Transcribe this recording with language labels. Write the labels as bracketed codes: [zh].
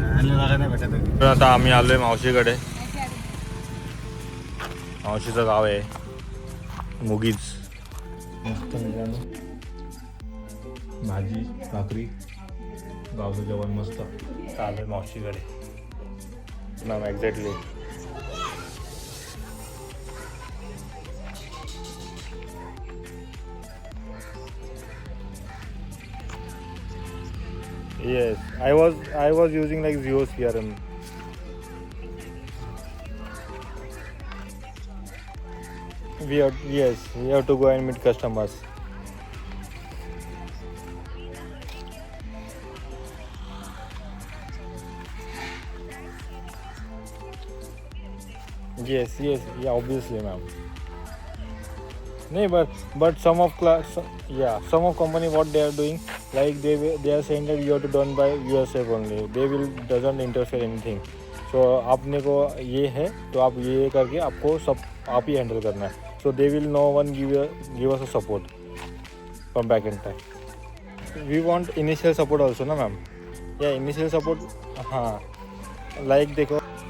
[mr] नाही भेटत. तर आता आम्ही आलोय मावशीकडे. मावशीचं गाव आहे मुगीज. मस्त मित्रांनो, भाजी भाकरी गावचं जेवण मस्त. आलोय मावशीकडे ना. [en] Exactly yes, I was using like Zio CRM. We have to go and meet customers. Yes, yeah, obviously, ma'am. No, but some of company what they are doing, like they are saying that you have to done by yourself only. They will doesn't interfere anything. So [hi] आपने को ये है तो आप ये करके आपको सब आप ही हैंडल करना है. [en] So they will no one give us a support from back end time. We want initial support also ना ma'am. Yeah, initial support. [hi] हाँ, like देखो.